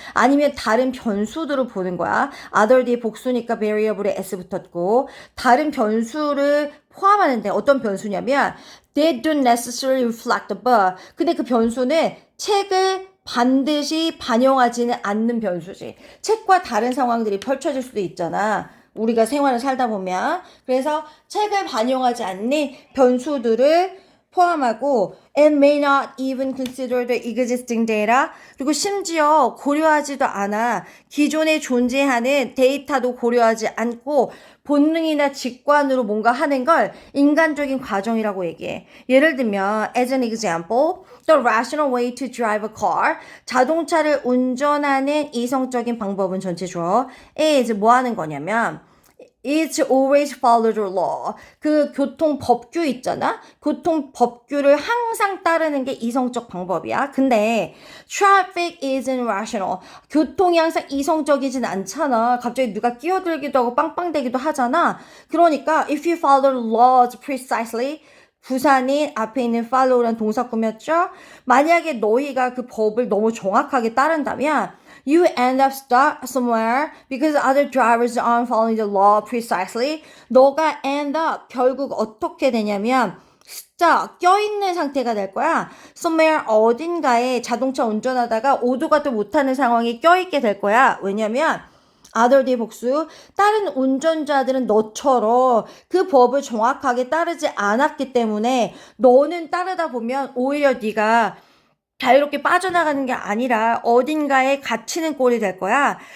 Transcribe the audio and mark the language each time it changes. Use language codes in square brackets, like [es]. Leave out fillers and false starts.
[ko] 아니면 다른 변수들을 보는 거야. other 뒤에 복수니까 variable에 s 붙었고 다른 변수를 포함하는데 어떤 변수냐면 [en] they don't necessarily reflect the book. [ko] 근데 그 변수는 책을 반드시 반영하지는 않는 변수지. 책과 다른 상황들이 펼쳐질 수도 있잖아. 우리가 생활을 살다 보면. 그래서 책을 반영하지 않는 변수들을 포함하고 [en] and may not even consider the existing data. [ko] 그리고 심지어 고려하지도 않아. 기존에 존재하는 데이터도 고려하지 않고 본능이나 직관으로 뭔가 하는 걸 인간적인 과정이라고 얘기해. 예를 들면 [en] as an example, the rational way to drive a car. [ko] 자동차를 운전하는 이성적인 방법은 전체 주어 is 뭐 하는 거냐면 [en] It's always follow the law. [ko] 그 교통 법규 있잖아? 교통 법규를 항상 따르는 게 이성적 방법이야. [en] 근데 traffic isn't rational. [ko] 교통이 항상 이성적이진 않잖아. 갑자기 누가 끼어들기도 하고 빵빵대기도 하잖아. [en] 그러니까 if you follow the laws precisely [ko] 부사는 앞에 있는 follow라는 동사 꾸몄죠? 만약에 너희가 그 법을 너무 정확하게 따른다면 [en] you end up stuck somewhere because other drivers aren't following the law precisely. [ko] 너가 end up 결국 어떻게 되냐면 stuck 껴있는 상태가 될 거야. somewhere 어딘가에 자동차 운전하다가 오도가도 못하는 상황에 껴있게 될 거야. 왜냐면 other 뒤에 복수 다른 운전자들은 너처럼 그 법을 정확하게 따르지 않았기 때문에 너는 따르다 보면 오히려 네가 자유롭게 빠져나가는 게 아니라 어딘가에 갇히는 꼴이 될 거야.